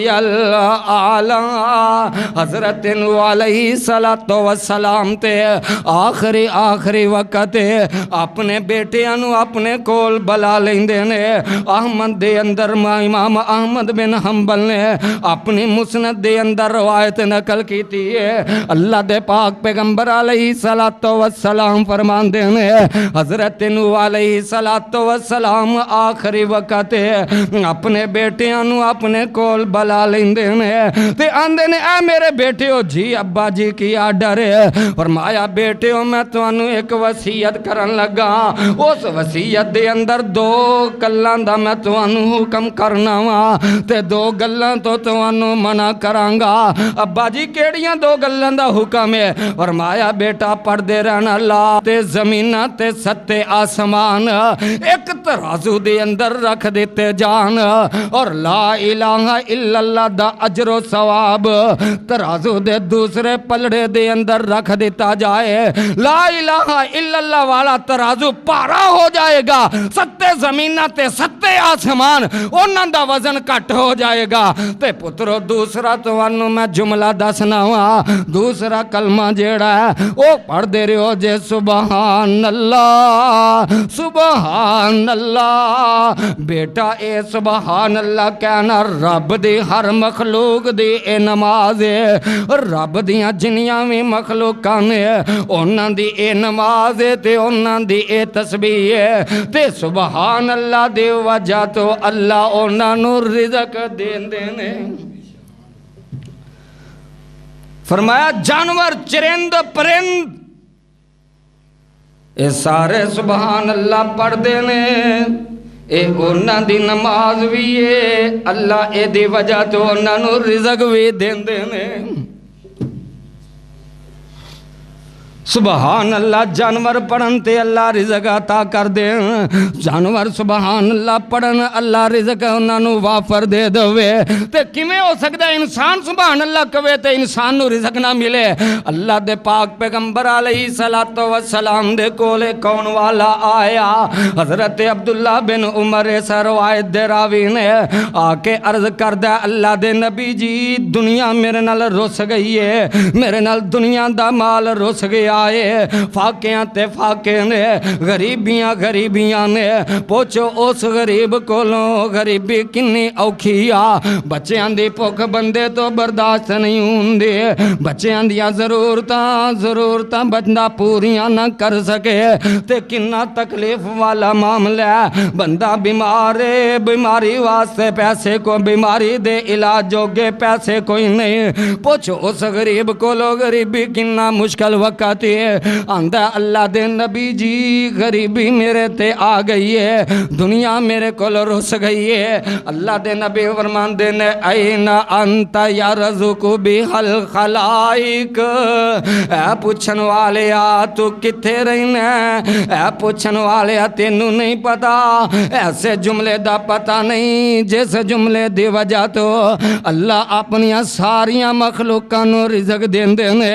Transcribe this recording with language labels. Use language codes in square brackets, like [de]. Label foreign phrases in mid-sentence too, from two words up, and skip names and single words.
[pa] الاعلی حضرت نوح [ar] علیہ السلام [pa] تے آخری وقت اپنے بیٹیاں اپنے کول بلا لیندے نے احمد دے اندر امام احمد بن حنبل نے اپنی مسند دے اندر روایت نقل کیتی ہے اللہ دے پاک پیغمبر [ar] علیہ السلام [pa] فرماندے نے حضرت نوح علیہ السلام آخری وقت اپنے بیٹیاں اپنے کول بلا لیندے نے تے آندے نے اے میرے بیٹیو جی ابا جی کی آڈر ہے فرمایا بیٹیو میں تانوں ایک وصیت کرن لگا اس وصیت دے اندر دو گلاں دا میں تانوں حکم کرنا وا تے دو گلاں تو تانوں منع کراں گا ابا جی کیڑیاں دو گلاں دا حکم ہے فرمایا بیٹا پڑھدے رہنا لا تے زمیناں تے ستے آسمان ایک ترازو دے اندر رکھ دیتے جان اور [ar] لا الہ الا اللہ [pa] دا اجر و ثواب ترازو دے دوسرے پلڑے دے اندر رکھ دیتا جائے [ar] لا الہ الا اللہ [pa] والا ترازو پارا ہو جائے گا ستے زمینہ تے ستے آسمان انہاں دا وزن کٹ ہو جائے گا تے پترو دوسرا تو انہوں میں جملہ دسنا ہوا دوسرا کلمہ جیڑا ہے وہ پڑھ دے رہے ہو جے سبحان اللہ بیٹا اے [ar] سبحان اللہ [pa] کہنا رب دی ہر مخلوق دی اے نماز ہے رب دیاں جنیاں میں مخلوقاں نے انہاں دی اے نماز ہے تے انہاں دی اے تسبیح ہے تے [ar] سبحان اللہ [pa] دی وجہ تو اللہ انہاں نو رزق دین دینے فرمایا جانور چرند پرند اے سارے [ar] سبحان اللہ [pa] پڑھ دینے اے انہاں دی نماز بھی ہے اللہ اے دی وجہ تو انہاں نو رزق بھی دین دینے [ar] سبحان اللہ [pa] جانور پڑھن تے اللہ رزق عطا کر دے جانور [ar] سبحان اللہ [pa] پڑھن اللہ رزق انہاں نو وافر دے دوے تے کیویں ہو سکدا ہے انسان [ar] سبحان اللہ [pa] کہے تے انسان نو رزق نہ ملے اللہ دے پاک پیغمبر [ar] علیہ السلام [pa] دے کولے کون والا آیا حضرت عبداللہ بن عمر سے روایت دے راوی نے آ کے عرض کردہ اللہ دے نبی جی دنیا میرے نال رس گئی ہے میرے نال دنیا دا مال رس گیا فاقیاں تے فاقے نے غریبیاں نے پوچھو اس غریب کولوں غریبی کنی اوکھیا بچیاں دی بھوک بندے تو برداشت نہیں ہوندے بچیاں دیاں ضرورتاں بندہ پوریاں نہ کر سکے تے کنا تکلیف والا معاملہ ہے بندہ بیمار ہے بیماری واسطے پیسے کو بیماری دے علاج جوگے پیسے کوئی نہیں پوچھو اس غریب کولوں غریبی کنا مشکل وقت تے آندا اللہ دے نبی جی غریبی میرے تے آ گئی ہے، دنیا میرے کول رس گئی ہے۔ اللہ دے نبی فرمان دے نے [ar] این انت یرزق بہل خلائق، [pa] اے پوچھن والیا تو کتھے رہنا ہے؟ اے پوچھن والیا تینوں نہیں پتا، ایسے جملے دا پتا نہیں جس جملے دی وجہ تو اللہ اپنی ساریاں مخلوقاں نو رزق دیندے نے۔